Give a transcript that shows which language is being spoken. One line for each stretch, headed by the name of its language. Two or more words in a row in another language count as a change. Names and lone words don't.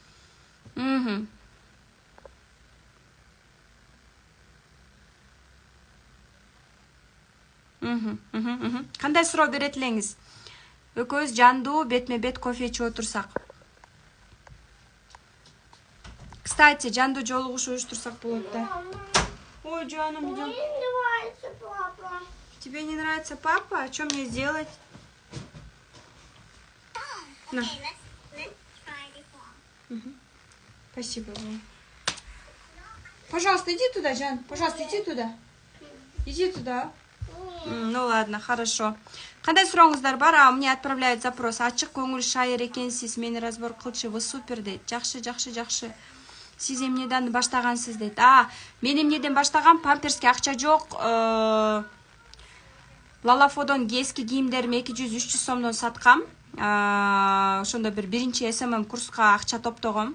Kyrgyz: Кандай суроо берет элеңиз? Экөөбүз жандуу бетме бет кофе ичип отурсак. Кстати, жандуу жолугуш уюштурсак болот да. Ой, жаным,
Russian: идём. Мне не нравится папа. Тебе не нравится папа? А что мне сделать? На. Спасибо вам. Пожалуйста, иди туда, Жан. Пожалуйста, иди туда. Иди туда. Ну ладно, хорошо.
Kyrgyz: Кандай сурооңуздар бар?
Russian: Мне отправляют запрос.
Kyrgyz: Ачык көңүл шайыр экенсиз, мени разбор кылчы,
Russian: вы супер
Kyrgyz: дейт. Жакшы. Сиз эмнеден баштагансыз дейт. Мен эмнеден баштагам, памперске акча жок. Лалафодон эски кийимдерим 200-300 сомдон саткам. Ошондо биринчи СММ курска акча топтогом.